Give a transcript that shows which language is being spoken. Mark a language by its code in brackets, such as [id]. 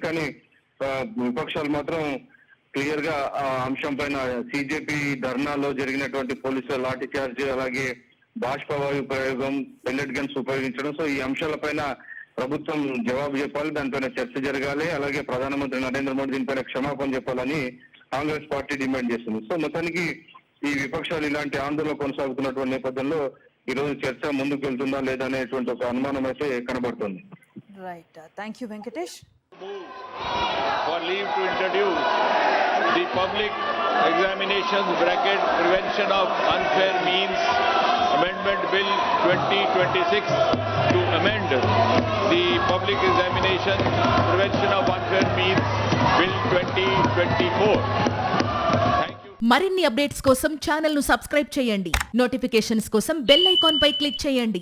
[te] కానీ విపక్షాలు మాత్రం క్లియర్ గా ఆ అంశం పైన సిజేపీ ధర్నాలో జరిగినటువంటి పోలీసుల లాఠీ చార్జ్, అలాగే బాష్పవాయు ప్రయోగం, పెల్లెట్ గన్స్ ఉపయోగించడం, సో ఈ అంశాలపైన ప్రభుత్వం జవాబు చెప్పాలి, దానిపైన చర్చ జరగాలి. అలాగే ప్రధానమంత్రి నరేంద్ర మోడీ దీనిపైన క్షమాపణ చెప్పాలని కాంగ్రెస్ పార్టీ డిమాండ్ చేస్తుంది. సో మొత్తానికి ఈ విపక్షాలు ఇలాంటి ఆందోళన కొనసాగుతున్నటువంటి నేపథ్యంలో ఈ రోజు చర్చ ముందుకు వెళ్తుందా లేదా అనేటువంటి ఒక అనుమానం అయితే కనబడుతుంది. [en] Right, thank you Venkatesh. For leave to introduce the public examinations bracket prevention of unfair means amendment bill 2026 to amend the public examination prevention of unfair means bill 2024. [te] మరిన్ని అప్డేట్స్ కోసం ఛానల్ ను సబ్స్క్రైబ్ చేయండి. నోటిఫికేషన్స్ కోసం bell icon పై click చేయండి.